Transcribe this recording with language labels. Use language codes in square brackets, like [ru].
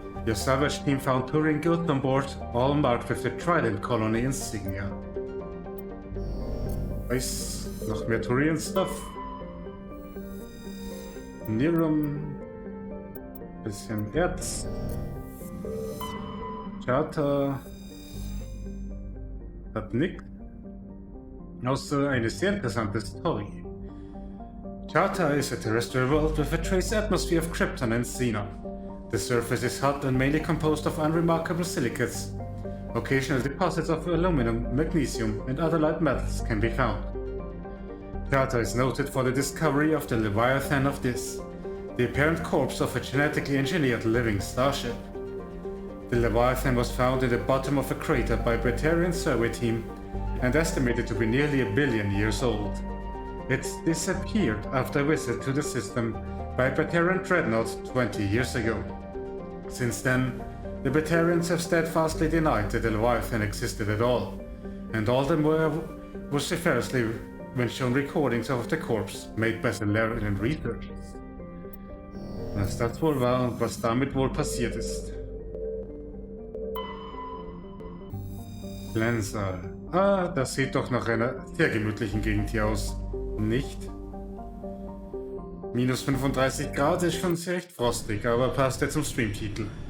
[en] Your salvage team found Turian goods on board, all marked with the Trident Colony insignia. [de] Weiß, noch mehr Turian Stuff. Nirum, bisschen Erz. Charter hat nichts. Außer eine sehr interessante Story. [en] Charter is a terrestrial world with a trace atmosphere of Krypton and Xenon. The surface is hot and mainly composed of unremarkable silicates. Occasional deposits of aluminum, magnesium, and other light metals can be found. Charter is noted for the discovery of the Leviathan of Dis, the apparent corpse of a genetically engineered living starship. The Leviathan was found in the bottom of a crater by a Batarian survey team and estimated to be nearly 1 billion years old. It disappeared after a visit to the system by a Batarian dreadnought 20 years ago. Since then, the Batarians have steadfastly denied that the Leviathan existed at all, and all the more vociferously when shown recordings of the corpse made by Solarian researchers. [de] Was das wohl war und was damit wohl passiert ist. Glensal. Ah, das sieht doch nach einer sehr gemütlichen Gegend hier aus. Nicht? Minus 35 Grad ist schon sehr recht frostig, aber passt ja zum Streamtitel.